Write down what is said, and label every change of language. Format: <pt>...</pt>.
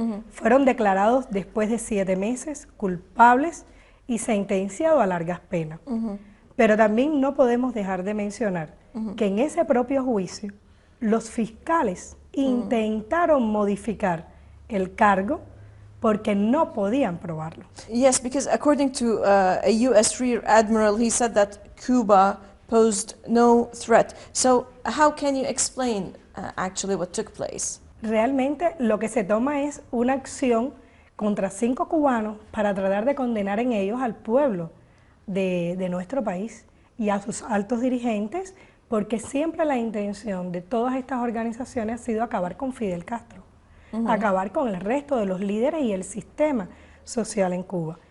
<es>Fueron declarados después de 7 meses culpables y sentenciados a largas penas. Pero también no podemos dejar de mencionar que en ese propio juicio los fiscales intentaron modificar el cargo porque no podían probarlo.</es> <en>Yes, because according to a U.S. Rear Admiral, he said that Cuba posed no threat. So how can you explain actually what took place?</en> <es>Realmente lo que se toma es una acción contra 5 cubanos para tratar de condenar en ellos al pueblo de nuestro país y a sus altos dirigentes, porque siempre la intención de todas estas organizaciones ha sido acabar con Fidel Castro, acabar con el resto de los líderes y el sistema social en Cuba.</es>